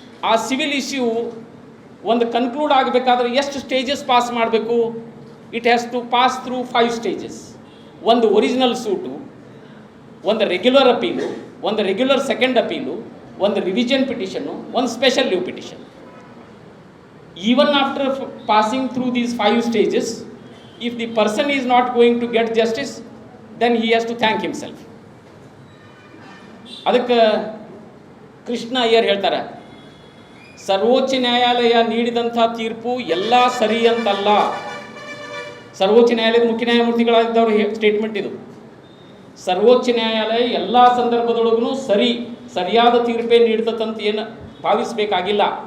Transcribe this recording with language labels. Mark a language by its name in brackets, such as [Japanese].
[Kannada] ಆ civil issue ಒಂದು conclude ಆಗಬೇಕಾದ್ರೆ ಎಷ್ಟು ಸ್ಟೇಜಸ್ ಪಾಸ್ ಮಾಡಬೇಕು? [English] It has to pass through 5 stages. [Kannada] ಒಂದು ಒರಿಜಿನಲ್ ಸೂಟು, ಒಂದು ರೆಗ್ಯುಲರ್ ಅಪೀಲು, ಒಂದು ರೆಗ್ಯುಲರ್ ಸೆಕೆಂಡ್ ಅಪೀಲು, ಒಂದು ರಿವಿಷನ್ ಪಿಟಿಷನ್ನು, ಒಂದು special leave petition. [English] Even after passing through these 5 stages, if the person is not going to get justice, then he has to thank himself. [Kannada] ಅದಕ್ಕೆ ಕೃಷ್ಣ ಅಯ್ಯರ್ ಹೇಳ್ತಾರೆ, ಸರ್ವೋಚ್ಚ ನ್ಯಾಯಾಲಯ ನೀಡಿದಂಥ ತೀರ್ಪು ಎಲ್ಲ ಸರಿ ಅಂತಲ್ಲ. ಸರ್ವೋಚ್ಚ ನ್ಯಾಯಾಲಯದ ಮುಖ್ಯ ನ್ಯಾಯಮೂರ್ತಿಗಳಾಗಿದ್ದವರು ಸ್ಟೇಟ್ಮೆಂಟ್ ಇದು. ಸರ್ವೋಚ್ಚ ನ್ಯಾಯಾಲಯ ಎಲ್ಲ ಸಂದರ್ಭದೊಳಗೂ ಸರಿಯಾದ ತೀರ್ಪೇ ನೀಡ್ತಂತ ಏನು ಭಾವಿಸಬೇಕಾಗಿಲ್ಲ.